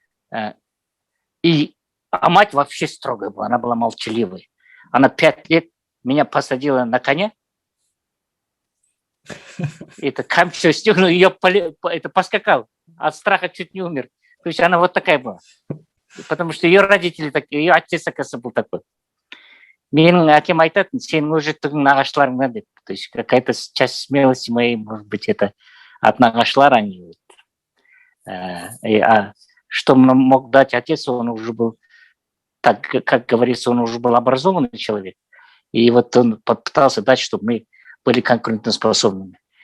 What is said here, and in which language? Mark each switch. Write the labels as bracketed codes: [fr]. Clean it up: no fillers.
[ru] А мать вообще строгая была, она была молчаливой. Она 5 лет меня посадила на коня. Это камчо стегнул, ее поскакал. От страха чуть не умер. То есть она вот такая была. потому что ее родители такие, ее отец, оказывается, был такой. [kk] Менің әкем айтатын, сенің өжеттігің нағашыларыңнан деп. [ru] То есть какая-то часть смелости моей, может быть, это от нағашылар, они. А что мог дать отец, он уже был, так как говорится, он уже был образованный человек. И вот он попытался дать, чтобы мы были конкурентоспособными.